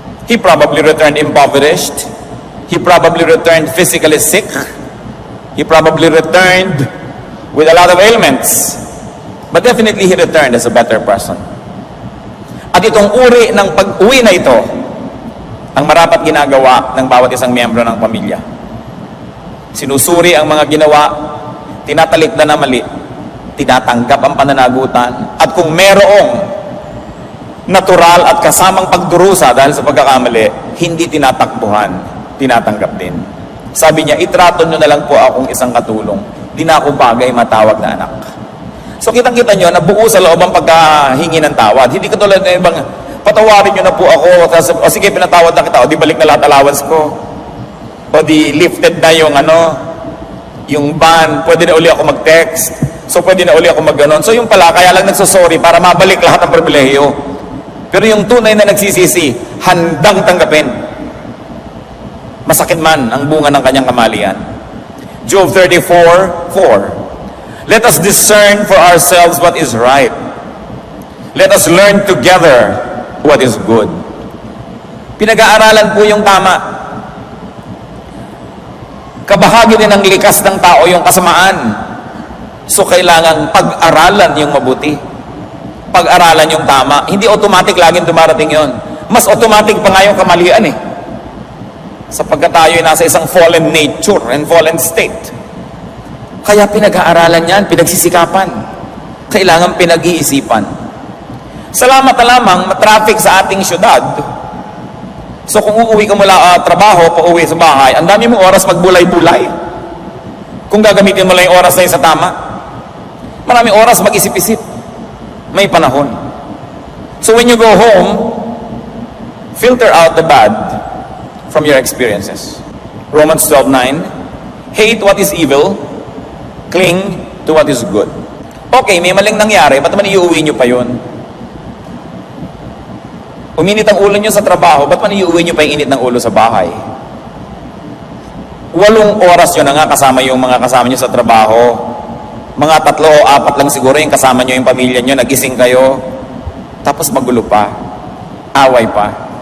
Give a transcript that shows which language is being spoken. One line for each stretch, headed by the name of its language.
English: He probably returned impoverished. He probably returned physically sick. He probably returned with a lot of ailments. But definitely he returned as a better person.
Filipino: At itong uri ng pag-uwi na ito, ang marapat ginagawa ng bawat isang miyembro ng pamilya. Sinusuri ang mga ginawa, tinatalikdan na mali, tinatanggap ang pananagutan, at kung merong natural at kasamang pagdurusa dahil sa pagkakamali, hindi tinatakbuhan, tinatanggap din. Sabi niya, itrato nyo na lang po akong isang katulong. Di na ako bagay matawag na anak. So kitang-kita nyo, nabuo sa loob ang pagkahingi ng tawad. Hindi katulad ng ibang, patawarin nyo na po ako, o sige, pinatawad na kita, o di balik na lahat allowance ko. O di lifted na yung ban, pwede na uli ako mag-text. So pwede na uli ako mag-ganon. So yung pala, kaya lang nagsosorry para mabalik lahat ng pribilehiyo. Pero yung tunay na nagsisisi, handang tanggapin. Masakit man ang bunga ng kanyang kamalian.
English: Job 34:4. Let us discern for ourselves what is right. Let us learn together what is good.
Filipino: Pinag-aaralan po yung tama. Kabahagi din ng likas ng tao yung kasamaan. So kailangan pag-aralan yung mabuti. Pag-aralan yung tama. Hindi automatic laging dumarating yon. Mas automatic pa nga yung kamalian eh. Sapagkat tayo ay nasa isang
English: fallen nature and fallen state.
Filipino: Kaya pinag-aaralan yan, pinagsisikapan. Kailangan pinag-iisipan. Salamat na lamang, matraffic sa ating syudad. So kung uuwi ka mula trabaho, pauwi sa bahay, ang dami mong oras magbulay-bulay. Kung gagamitin mo lang yung oras na yun sa tama. Maraming oras mag-isip-isip. May panahon.
English: So when you go home, filter out the bad from your experiences. Romans 12:9, hate what is evil, cling to what is good.
Filipino: Okay, may maling nangyari, ba't naman iuwi nyo pa yun? Uminit ang ulo nyo sa trabaho, ba't man iuwi nyo pa yung init ng ulo sa bahay? 8 oras nyo na nga kasama yung mga kasama nyo sa trabaho. Mga 3 o 4 lang siguro yung kasama nyo yung pamilya nyo, nagising kayo, tapos magulo pa, away pa.